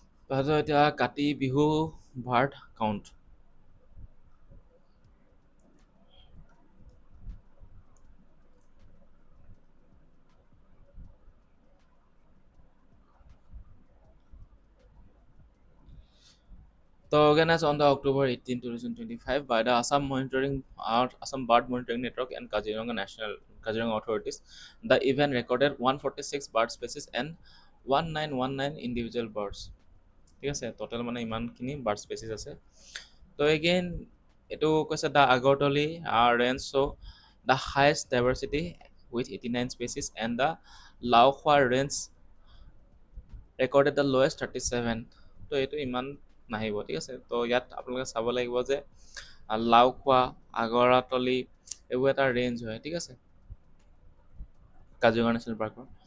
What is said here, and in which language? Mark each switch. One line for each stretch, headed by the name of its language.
Assamese: তাৰপিছত এতিয়া Kati Bihu Verde count তো
English: So organized on the October 18, 2025 by the Assam Bird Monitoring Network and Kaziranga authorities. The event recorded 146 bird species and 1919 individual birds.
Assamese: ঠিক আছে, total মানে ইমানখিনি bird species আছে। তো এগেইন এইটো কৈছে
English: The Agaratoli range show' the highest diversity with 89 species and the Laokhowa range recorded the lowest 37।
Assamese: তো এইটো ইমান নাহিব, ঠিক আছে। তো ইয়াত আপোনালোকে চাব লাগিব যে লাওখোৱা, আগৰতলি এইবোৰ এটা ৰেঞ্জ হয়, ঠিক আছে, কাজিৰঙা নেশ্যনেল পাৰ্কৰ।